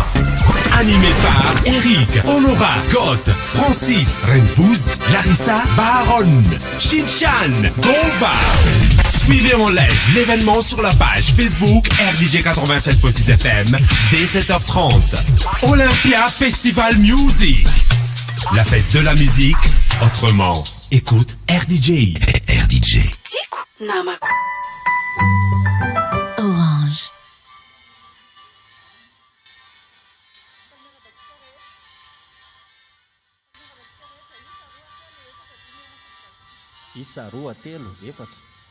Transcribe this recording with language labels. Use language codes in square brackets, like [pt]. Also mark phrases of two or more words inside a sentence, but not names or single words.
[fr] Animé par Eric, Honora, Goth, Francis, Renpouz, Larissa, Baron, Shinchan, Gova. Suivez en live l'événement sur la page Facebook RDJ 96.6 FM dès 7h30. Olympia Festival Music. La fête de la musique, autrement. Écoute RDJ. RDJ. Orange. [mg] Isa roa telo efatra.